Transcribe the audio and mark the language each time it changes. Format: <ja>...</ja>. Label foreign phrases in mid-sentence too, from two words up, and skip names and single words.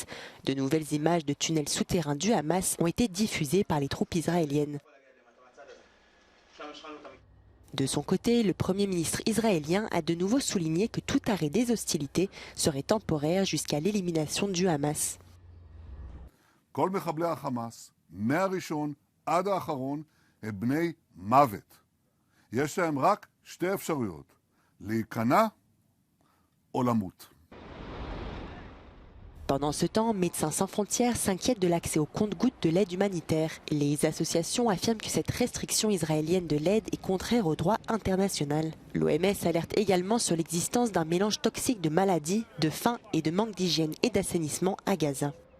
<fr>De nouvelles images de tunnels souterrains du Hamas ont été diffusées par les troupes israéliennes. De son côté, le Premier ministre israélien a de nouveau souligné que tout arrêt des hostilités serait temporaire jusqu'à l'élimination du Hamas.</fr> <he>כל מחבלי החמאס, מהראשון עד האחרון, הם בני מוות. יש להם רק שתי אפשרויות, להיכנע או למות.</he> <fr>Pendant ce temps, Médecins sans frontières s'inquiètent de l'accès au compte-gouttes de l'aide humanitaire. Les associations affirment que cette restriction israélienne de l'aide est contraire au droit international. L'OMS alerte également sur l'existence d'un mélange toxique de maladies, de faim et de manque d'hygiène et d'assainissement à Gaza.</fr>